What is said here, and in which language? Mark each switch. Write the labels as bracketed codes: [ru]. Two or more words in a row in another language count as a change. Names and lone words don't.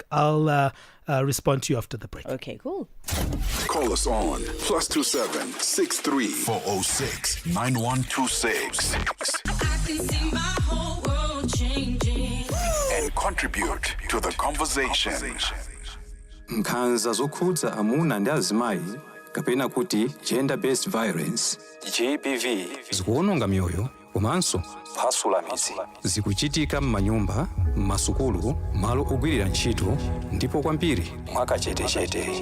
[en] I'll respond to you after the break. Okay, cool. Call us on +27 63 406 9126 and contribute to the conversation. [ny] Nkhanza zokhudza amuna ndi azimayi kapena kuti [en] gender based violence GBV [ny] zikuononga mioyo komanso kuphwasula midzi. Zikuchitika m'manyumba, m'masukulu, malo ogwirira ntchito ndipo kwambiri mwakachetechete.